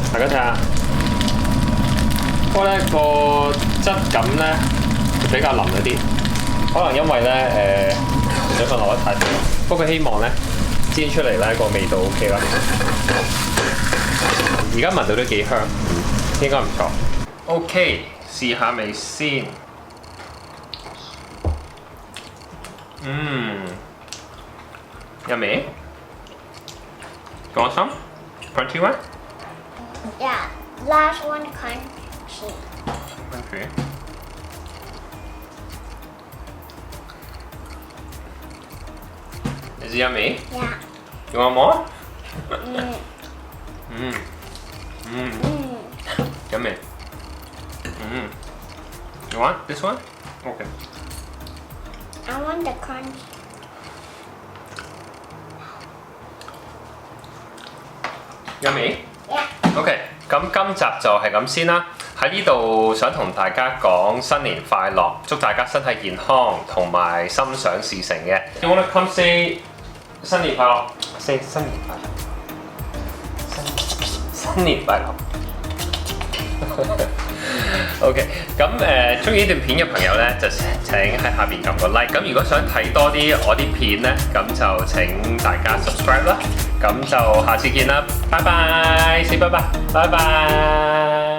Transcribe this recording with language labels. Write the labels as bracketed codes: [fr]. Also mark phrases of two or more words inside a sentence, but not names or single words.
[yue] 大家睇下，不過咧個質感咧比較腍一啲，可能因為咧水分落得太多。不過希望咧煎出嚟咧個味道 OK 啦。而家聞到都幾香，應該唔錯。OK， 試下味先。Yummy. [en] You want some? Crunchy one? Yeah. Last one crunchy. Okay. Is it yummy? Yeah. You want more? Mm. Yummy. You want this one? Okay. I want the crunch. Yummy? Yeah. [yue] OK， 咁今集就係咁先啦。喺呢度想同大家講新年快樂，祝大家身體健康同埋心想事成嘅。 [en] You wanna come say [yue] 新年快樂？Say 新年快樂。新年快樂。OK， 咁中意呢段片嘅朋友咧，就請喺下邊撳個 like。咁如果想睇多啲我啲片咧，咁就請大家 subscribe 啦。咁就下次見啦，拜拜，say 拜拜，拜拜。